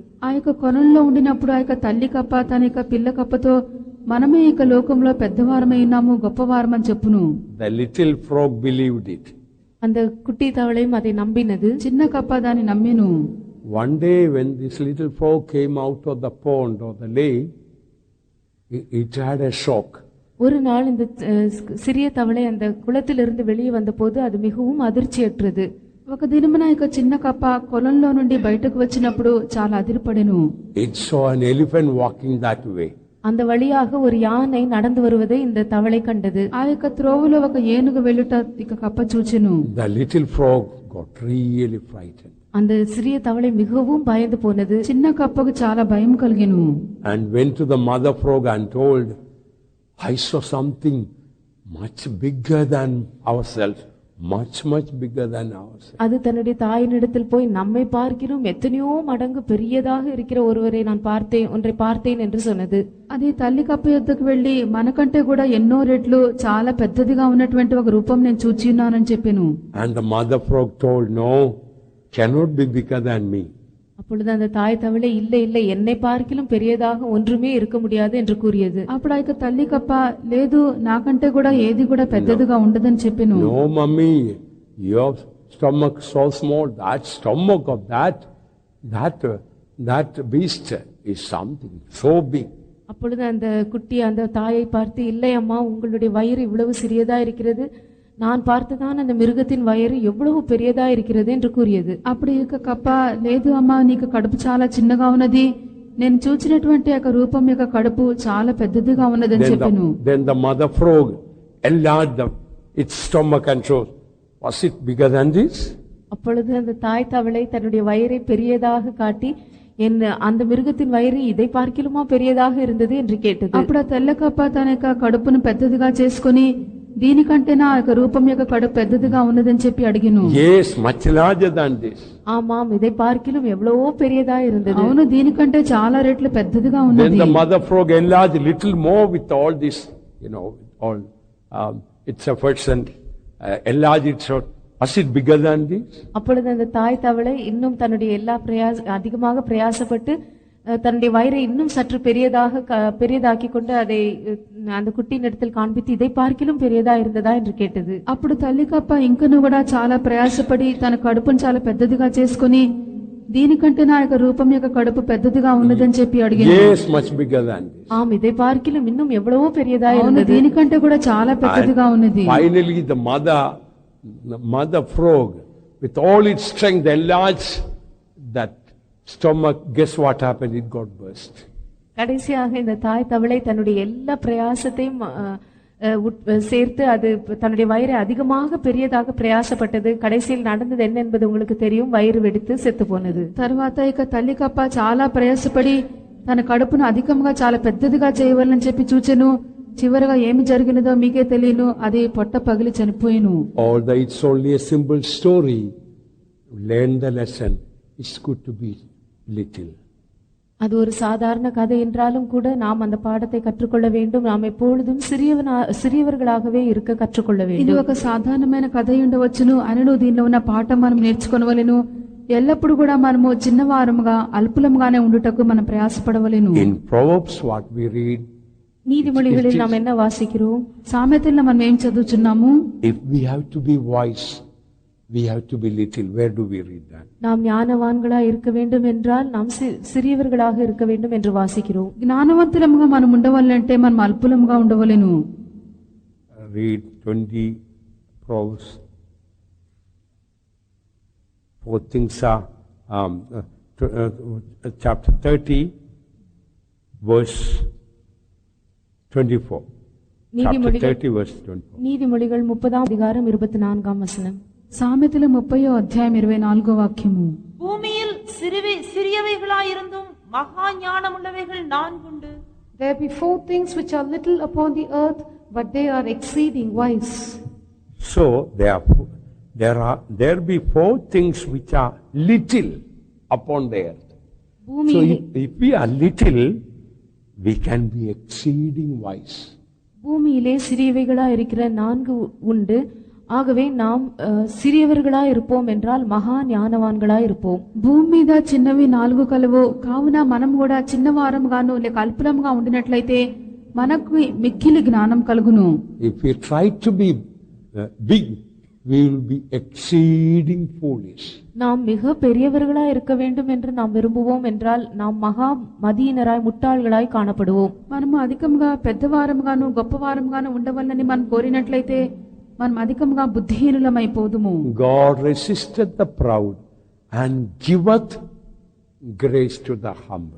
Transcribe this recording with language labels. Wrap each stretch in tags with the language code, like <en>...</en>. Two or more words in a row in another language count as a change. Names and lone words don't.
<te>ఆ యొక్క కొలంలో ఉండినప్పుడు ఆ యొక్క తల్లి కప్ప తన యొక్క పిల్ల కప్పతో మనమే ఈ లోకంలో పెద్దవారమై ఉన్నాము, గొప్పవారమని చెప్పును.</te> <en>The little frog believed it.</en> <ta>அந்த குட்டி தவளையும் அதை நம்பினது.</ta> <te>చిన్న కప్ప దాన్ని నమ్మెను.</te> <en>One day when this little frog came out of the pond or the lake, it had a shock.</en> <ta>ஒரு நாள் இந்த சிறிய தவளை அந்த குளத்திலிருந்து வெளியே வந்தபோது அது மிகவும் அதிர்ச்சியற்றது.</ta> <te>ఒక దినమున ఇక చిన్న కప్ప కొలంలో నుండి బయటకు వచ్చినప్పుడు చాలా అదిరిపడెను.</te> <en>It saw an elephant walking that way.</en> <ta>அந்த வழியாக ஒரு யானை நடந்து வருவதை இந்த தவளை கண்டது.</ta> <te>ఆ యొక్క త్రోవలో ఒక ఏనుగు వెళ్ళుట ఇక కప్ప చూచెను.</te> <en>The little frog got really frightened.</en> <ta>அந்த சிறிய தவளை மிகவும் பயந்து போனது.</ta> <te>చిన్న కప్పకు చాలా భయం కలిగెను.</te> <en>And went to the mother frog and told, I saw something much bigger than ourselves, much bigger than ourselves.</en> <ta>அது தன்னுடைய தாயினிடத்தில் போய், நம்மை பார்க்கிறோம் எத்தனையோ மடங்கு பெரியதாக இருக்கிற ஒன்றை பார்த்தேன் என்று சொன்னது.</ta> <te>అది తల్లి కప్ప యొద్దకు వెళ్లి, మనకంటే కూడా ఎన్నో రెట్లు చాలా పెద్దదిగా ఉన్నటువంటి ఒక రూపం నేను చూచి ఉన్నానని చెప్పెను.</te> <en>And the mother frog told, no, cannot be bigger than me.</en> <ta>அப்பொழுது அந்த தாய் தவளை, இல்லை என்னை பார்க்கிலும் பெரியதாக ஒன்றுமே இருக்க முடியாது என்று கூறியது.</ta> <te>అప్పుడు ఆ యొక్క తల్లి కప్ప, లేదు, నాకంటే కూడా ఏది కూడా పెద్దదిగా ఉండదని చెప్పెను.</te> <en>No mummy, your stomach so small, that stomach of that beast is something so big.</en> <ta>அப்பொழுது அந்த குட்டி அந்த தாயை பார்த்து, இல்லை அம்மா, உங்களுடைய வயிறு இவ்வளவு சிறியதா இருக்கிறது, நான் பார்த்ததான் அந்த மிருகத்தின் வயிறு எவ்வளவு பெரியதா இருக்கிறது என்று கூறியது.</ta> <te>అప్పుడు ఇక కప్ప, లేదు అమ్మా, నీకు కడుపు చాలా చిన్నగా ఉన్నది, నేను చూచినటువంటి యొక్క రూపం యొక్క కడుపు చాలా పెద్దదిగా ఉన్నదని చెప్పాను.</te> <en>Then the mother frog enlarged its stomach and showed, was it bigger than this?</en> <ta>அப்பொழுது அந்த தாய் தவளை தன்னுடைய வயிறை பெரியதாக காட்டி, அந்த மிருகத்தின் வயிறு இதை பார்க்கிலுமா பெரியதாக இருந்தது என்று கேட்டது.</ta> <te>అప్పుడు తెల్ల కప్ప తన యొక్క కడుపును పెద్దదిగా చేసుకుని, దీనికంటే నా యొక్క రూపం యొక్క కడుపు పెద్దదిగా ఉన్నదని చెప్పి అడిగిను.</te> <en>Yes, much larger than this.</en> <ta>ஆமாம், இதை பார்க்கிலும் எவ்வளவோ பெரியதா இருந்தது.</ta> <te>అవును, దీనికంటే చాలా రెట్లు పెద్దదిగా ఉన్నది.</te> <en>Then the mother frog enlarged little more with all this, all its efforts, and enlarged it. So was it bigger than this?</en> <ta>அப்பொழுது அந்த தாய் தவளை இன்னும் தன்னுடைய எல்லா அதிகமாக பிரயாசப்பட்டு தன்னுடைய வயிறை இன்னும் சற்று பெரியதாக்கி கொண்டு அதை அந்த குட்டியின் இடத்தில் காண்பித்து இதை பார்க்கிலும் பெரியதா இருந்ததா என்று கேட்டது.</ta> <te>అప్పుడు తల్లి కప్ప ఇంకను కూడా చాలా ప్రయాసపడి తన కడుపును చాలా పెద్దదిగా చేసుకుని దీనికంటే నా యొక్క రూపం యొక్క కడుపు పెద్దదిగా ఉన్నదని చెప్పి అడిగింది.</te> <en>Yes, much bigger than this.</en> <ta>ஆம், இதை பார்க்கிலும் இன்னும் எவ்வளவோ பெரியதா</ta> <te>అవును,</te> <ta>இருந்தது.</ta> <te>దీనికంటే కూడా చాలా పెద్దదిగా ఉన్నది.</te> <en>Finally, the mother frog, with all its strength, enlarged that stomach. Guess what happened? It got burst.</en> <ta>கடைசியாக இந்த தாய் தவளை தன்னுடைய எல்லா பிரயாசத்தையும் சேர்த்து அது தன்னுடைய வயிறை அதிகமாக பெரியதாக பிரயாசப்பட்டது. கடைசியில் நடந்தது என்ன என்பது உங்களுக்கு தெரியும். வயிறு வெடித்து செத்து போனது.</ta> <te>తర్వాత ఇక తల్లి కప్ప చాలా ప్రయాసపడి తన కడుపును అధికంగా చాలా పెద్దదిగా చేయవాలని చెప్పి చూచెను. చివరిగా ఏమి జరిగినదో మీకే తెలియను. అది పొట్ట పగిలి చనిపోయిను.</te> <en>Although it's only a simple story, learn the lesson. It's good to be little.</en> <ta>அது ஒரு சாதாரண கதை என்றாலும் கூட நாம் அந்த பாடத்தை கற்றுக்கொள்ள வேண்டும். நாம் எப்பொழுதும் சிறியவர்களாகவே இருக்க கற்றுக்கொள்ள</ta> <te>ఇది</te> <ta>வேண்டும்.</ta> <te>ఒక సాధారణమైన కథ ఉండవచ్చును అనను దీనిలో ఉన్న పాఠం మనం నేర్చుకొనవలెను. ఎల్లప్పుడు కూడా మనము చిన్నవారముగా అల్పులముగానే ఉండుటకు మనం ప్రయాసపడవలెను.</te> <en>In Proverbs, what we read,</en> <ta>நீதிமொழிகளில் நாம் என்ன வாசிக்கிறோம்?</ta> <te>సామెతల్లో మనం ఏం చదువుచున్నాము?</te> <en>if we have to be wise, we have to be little. Where do we read that?</en> <ta>நாம் ஞானவான்களா இருக்க வேண்டும் என்றால் நாம் சிறியவர்களாக இருக்க வேண்டும் என்று வாசிக்கிறோம்.</ta> <te>జ్ఞానవంతులముగా మనం ఉండవాలంటే మనం అల్పులముగా ఉండవలెను.</te> <en>Read 20 Proverbs. 4 things are chapter 30 verse 24. Chapter 30 verse 24.</en> <ta>நீதிமொழிகள் 30ஆம் அதிகாரம் 24ஆம் வசனம்.</ta> <te>సామెతలు 30వ అధ్యాయం 24వ వాక్యము.</te> <ta>பூமியில் சிறியவைகளாயிருந்தும் மகா ஞானமுள்ளவைகள் 4 உண்டு.</ta> <en>There be 4 things which are little upon the earth, but they are exceeding wise. So there be 4 things which are little upon the earth. So if we are little, we can be exceeding wise.</en> <ta>பூமியிலே சிறியவைகளா இருக்கிற 4 உண்டு. ஆகவே நாம் சிறியவர்களா இருப்போம் என்றால் மகா ஞானவான்களா இருப்போம்.</ta> <te>భూమి మీద చిన్నవి 4 కలవు. కావున మనం కూడా చిన్నవారంగాను లేక అల్పులంగా ఉండినట్లయితే మనకు మిక్కిలి జ్ఞానం కలుగును.</te> <en>If we try to be big, we will be exceeding foolish.</en> <ta>நாம் மிக பெரியவர்களா இருக்க வேண்டும் என்று நாம் விரும்புவோம் என்றால் நாம் மகா மதியினராய் முட்டாள்களாய் காணப்படுவோம்.</ta> <te>మనము అధికంగా పెద్దవారంగాను గొప్పవారంగాను ఉండవాలని మనం కోరినట్లయితే మనం అధికంగా బుద్ధిహీనులమైపోదుము.</te> <en>God resisted the proud and giveth grace to the humble.</en>